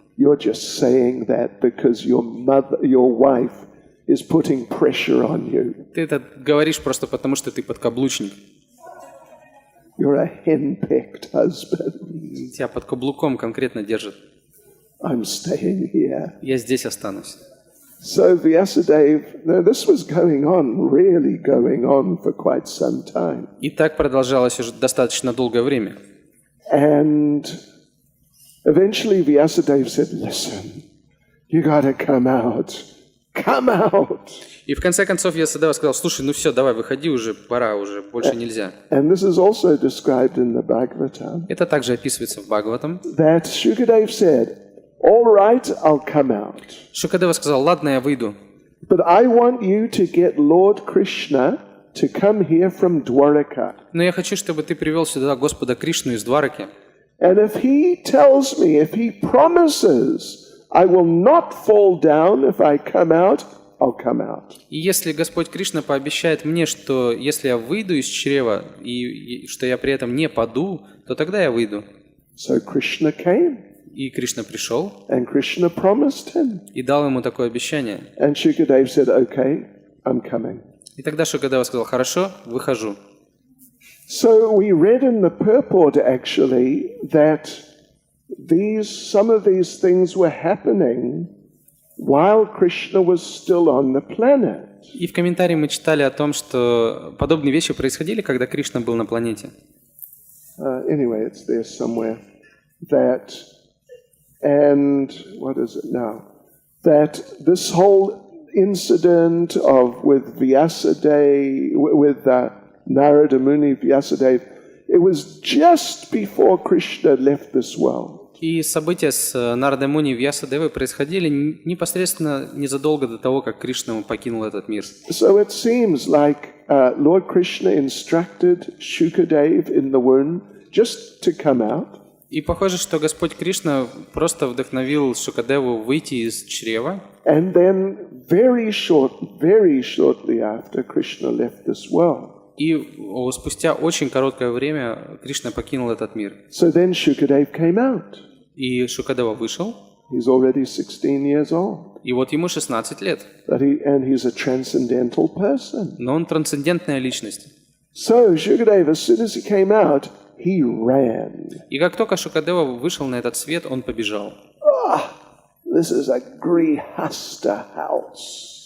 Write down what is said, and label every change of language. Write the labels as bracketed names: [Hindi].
[English] you're just saying that because your wife is putting pressure on you. [Russian] Ты это говоришь просто потому, что ты подкаблучник. [English] You're a henpecked husband. [Russian] Тебя под каблуком конкретно держат. [English] I'm staying here. [Russian] Я здесь останусь. [English] So Vyasadeva, now this was really going on for quite some time. [Russian] И так продолжалось уже достаточно долгое время. [English] And eventually Vyasadeva said, listen, you gotta come out. Come out. [Russian] И в конце концов Вьясадева сказал: слушай, ну все, давай, выходи уже, пора уже, больше нельзя. [English] And this is also described in the Bhagavatam. [Russian] Это также описывается в Бхагаватам. [English] That Shukadeva said, all right, I'll come out. [Russian] Шукадева сказал: ладно, я выйду. [English] But I want you to get Lord Krishna to come here from Dwaraka. [Russian] Но я хочу, чтобы ты привел сюда Господа Кришну из Двараки. [English] And if he tells me, if he promises, I will not fall down if I come out, I'll come out. [Russian] И если Господь Кришна пообещает мне, что если я выйду из чрева, и что я при этом не паду, то тогда я выйду. [English] So Krishna came. [Russian] И Кришна пришел. [English] And Krishna promised him. [Russian] И дал ему такое обещание. [English] And Shukadeva said, okay, I'm coming. [Russian] И тогда Шукадева сказал: хорошо, выхожу. [English] So we read in the purport actually that some of these things were happening while Krishna was still on the planet. [Russian] И в комментарии мы читали о том, что подобные вещи происходили, когда Кришна был на планете. [English] Anyway, it's there somewhere. That, and what is it now? That this whole incident with Vyasadeva, with Narada Muni Vyasadeva, it was just before Krishna left this world. [Russian] И события с Нарадой Муни и Вьясадевой происходили непосредственно незадолго до того, как Кришна покинул этот мир. [English] So it seems like Lord Krishna instructed Shukadeva in the womb just to come out. [Russian] И похоже, что Господь Кришна просто вдохновил Шукадеву выйти из чрева. [English] And then very shortly after Krishna left this world. [Russian] И спустя очень короткое время Кришна покинул этот мир. [English] So then Shukadeva came out. [Russian] И Шукадева вышел. [English] He's already 16 years old. [Russian] И вот ему 16 лет. [English] And he's a transcendental person. [Russian] Но он трансцендентная личность. [English] So Shukadeva, as soon as he came out, he ran. [Russian] И как только Шукадева вышел на этот свет, он побежал. [English] This is a grihasta house.